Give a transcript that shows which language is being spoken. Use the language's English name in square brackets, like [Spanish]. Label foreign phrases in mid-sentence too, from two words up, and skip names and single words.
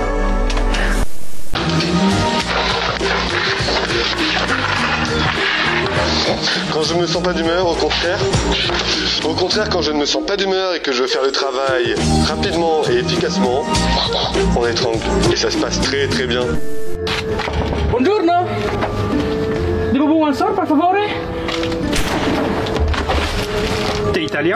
[French] Quand je me sens pas d'humeur, au contraire, quand je ne me sens pas d'humeur et que je veux faire le travail rapidement et efficacement, on étrangle. Et ça se passe très très bien. [Italian] Buongiorno. Devo buon un sort, per favore? [French] T'es italien?